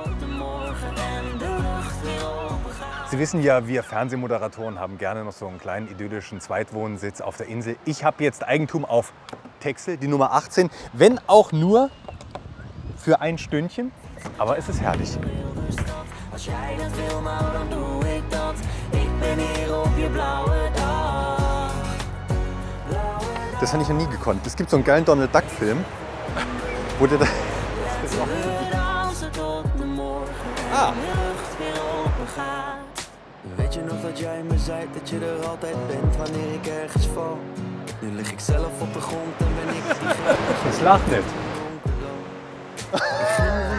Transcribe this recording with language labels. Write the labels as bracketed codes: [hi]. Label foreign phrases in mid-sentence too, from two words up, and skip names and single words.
[de] Sie wissen ja, wir Fernsehmoderatoren haben gerne noch so einen kleinen idyllischen Zweitwohnsitz auf der Insel. Ich habe jetzt Eigentum auf Texel, die Nummer 18, wenn auch nur für ein Stündchen, aber es ist herrlich. [nl] Als jij dat wil, nou dan doe ik dat. Ik ben hier op je blauwe dag. [de] Das habe ich noch nie gekonnt. Es gibt so einen geilen Donald Duck Film, wo der da... Ah. [nl] Weet je nog dat jij me zei dat je er altijd bent wanneer ik ergens val? Nu lig ik zelf op de grond en ben ik die [de] Das lacht nicht. [nl] Ik